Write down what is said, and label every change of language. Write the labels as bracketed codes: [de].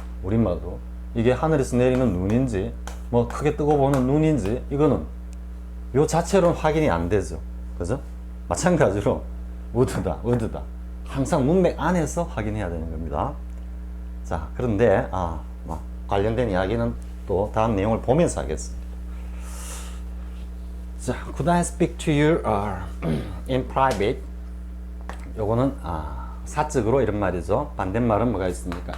[ko] 우리말로 이게 하늘에서 내리는 눈인지 뭐 크게 뜨고 보는 눈인지 이거는 요 자체로는 확인이 안 되죠. 그죠? 마찬가지로 word다 항상 문맥 안에서 확인해야 되는 겁니다. 자, 그런데 관련된 이야기는 또 다음 내용을 보면서 하겠습니다. [en] 자, could I speak to you in private? [ko] 요거는 사적으로 이런 말이죠. 반대말은 뭐가 있습니까?